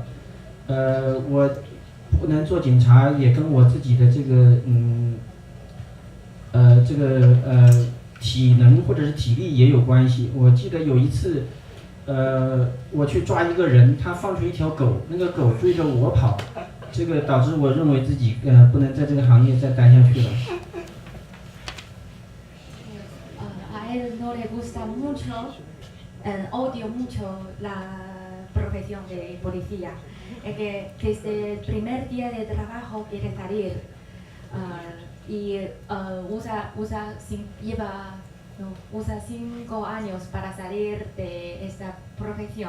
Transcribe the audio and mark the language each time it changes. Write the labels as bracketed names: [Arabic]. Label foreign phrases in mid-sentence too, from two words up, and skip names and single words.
[Chinese] 我不能做警察，也跟我自己的这个体能或者是体力也有关系。我记得有一次，我去抓一个人，他放出一条狗，那个狗追着我跑，这个导致我认为自己不能在这个行业再待下去了。 [Spanish] A él no le gusta mucho, odio mucho la profesión de policía. Es que desde el primer día de trabajo quiere salir y usa 5 años para salir de esta profesión.